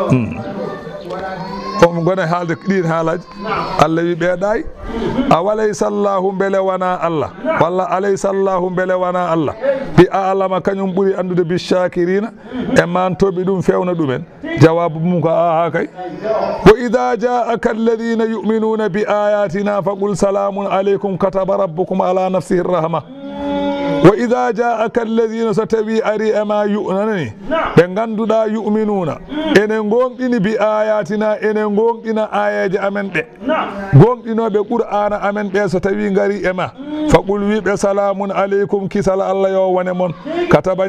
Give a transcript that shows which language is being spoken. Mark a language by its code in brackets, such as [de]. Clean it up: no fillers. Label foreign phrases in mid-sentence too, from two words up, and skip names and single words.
[ff] o gona haalde ɗin haalaji Allah wi ɓeeɗayi [ar] أوليس الله [ff] beele wona Allah walla [ar] أليس الله [ff] beele wona Allah [ar] بأعلم [ff] kañum ɓuuri andude [ar] بالشاكرين [ff] e mantoɓe ɗum fewna ɗumen jawabu mum ko aha kay [ar] وإذا جاءك الذين يؤمنون بآياتنا فقل سلام عليكم كتب ربكم على نفسه رحمة وإذا جاءك الذين [ff] satawi ari ama yu'minani be ganduda yu'minuna enen gonɗini [ar] بآياتنا [ff] enen gonɗina ayaji amen ɓe gonɗinoɓe qur'ana amen ɓe so tawi ngari ema faqul wiɓe [ar] سلام عليكم [ff] kisal Allah yo wone mon kataba